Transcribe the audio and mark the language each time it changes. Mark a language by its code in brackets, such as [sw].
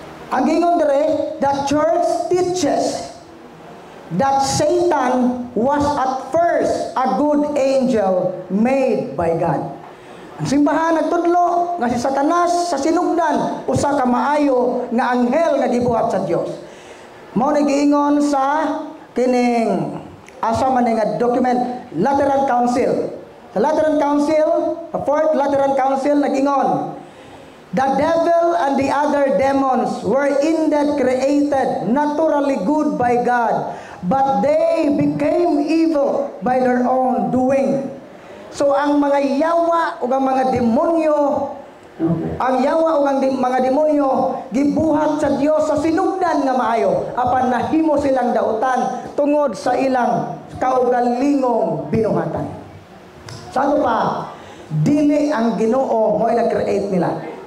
[ceb] Ang gingon dire, [en] the church teaches that Satan was at first a good angel made by God. [ceb] Ang simbahan nagtudlo nga si Satanas sa sinugdan usa ka maayo nga anghel nga gibuhat sa Dios. Mao ni giingon sa kining asa man nga document, Lateran Council. [en] Sa Lateran Council, the Fourth Lateran Council nag-ingon, the devil and the other demons were indeed created naturally good by God, but they became evil by their own doing. [ceb] So ang mga yawa o ang mga demonyo, ang yawa o ang mga demonyo gibuhat sa Dios sa sinugdan nga maayo apan nahimo silang dautan tungod sa ilang kaugalingong binuhatan. Sago pa, dili ang Ginoo mo nag-create nila.